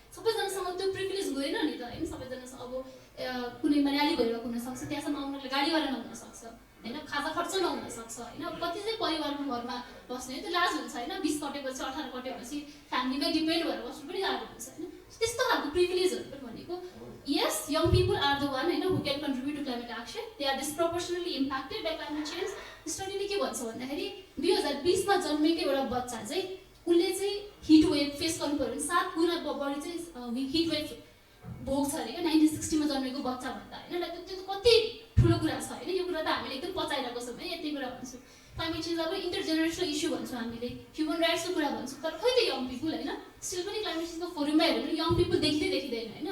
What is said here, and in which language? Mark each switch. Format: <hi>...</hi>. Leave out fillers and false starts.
<ne>सबैजनासँग त्यो प्रिभिलेज गएन नि त होइन. सबैजनासँग अब कुनैमा र्याली भइरहेको हुनसक्छ, त्यहाँसम्म आउनुको लागि गाडीवाला नहुनसक्छ होइन, खाजा खर्च नहुनसक्छ होइन. कति चाहिँ परिवारको घरमा बस्ने त्यो लाज हुन्छ होइन, 20 कटेपछि 18 कटेपछि फ्यामिलीमै डिपेन्ड भएर बस्नु पनि गाह्रो हुन्छ होइन. त्यस्तो खालको प्रिभिलेजहरू पनि भनेको</ne> <en>yes, young people are the one who can contribute to climate action. They are disproportionately impacted by climate change.</en> <ne>स्टडीले के भन्छ भन्दाखेरि 2020मा जन्मेको एउटा बच्चा चाहिँ उसले चाहिँ हिट वेभ फेस गर्नु पर्यो भने 7 गुणा बढी चाहिँ हिट वेभ भोग्छ अरे क्या 1960मा जन्मेको बच्चा भन्दा होइन. त्यो कति ठुलो कुरा छ होइन, यो कुरा त हामीले एकदम पचाइरहेको छौँ है, यति कुरा भन्छु। क्लाइमेट चेन्ज अब इन्टरजेनेरेसनल इस्यु भन्छौँ हामीले, ह्युमन राइट्सको कुरा भन्छौँ, तर खै त यङ पिपुल होइन, स्टिल पनि क्लाइमेट चेन्जको फोरममा हेऱ्यो भने यङ पिपुल देखिँदैन होइन।</ne>